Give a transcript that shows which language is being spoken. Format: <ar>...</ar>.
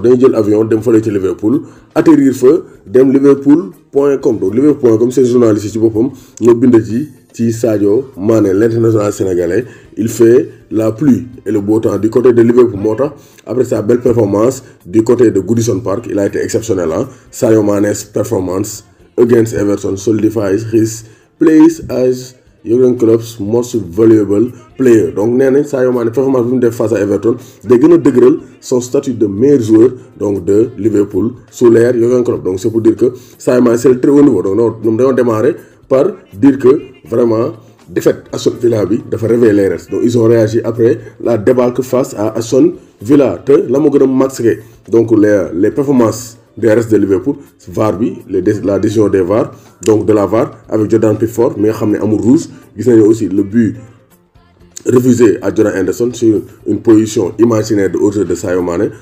<wo>Dañuy jël avion dem fële ci Liverpool atterrir fa dem liverpool.com.</wo> <fr>donc liverpool.com c'est journaliste</fr> <wo>yi ci boppam ñoo bind ci</wo> <fr>Sadio Mané l'international sénégalais. Il fait la pluie et le beau temps du côté de Liverpool</fr> <wo>moo tax</wo> <fr>après sa belle performance du côté de Goodison Park il a été exceptionnel.</fr> <en>Sadio Mané's performance against Everton solidifies his place as Jurgen Klopp's most valuable player.</en> <fr>Donc</fr> <wo>nee nañ</wo> <fr>Sadio Mané performance</fr> <wo>bi mu def</wo> <fr>face à Everton</fr> <wo>day gën a dëgëral</wo> <fr>son statut de meilleur joueur donc de Liverpool sous l'ère Jurgen Klopp. Donc c'est pour dire que Sadio Mané c'est le très haut niveau. Donc</fr> <wo>ñoom dañoo</wo> <fr>démarrer par dire que vraiment défaite Aston Villa</fr> <wo>bi dafa</wo> <fr>réveiller les restes. Donc ils ont réagi après la débâcle face à Aston Villa</fr> <wo>te la moo gën a</wo> <fr>masqué donc les performances des restes de Liverpool VAR bi la décision des VAR donc de la VAR avec Jordan Pickford</fr> <wo>mi nga xam ne amul</wo> <fr>rouge</fr> <wo>gis nañu</wo> <fr>aussi le but refusé à Jordan Henderson sur une position imaginaire de hauteur de Sadio Mané.</fr>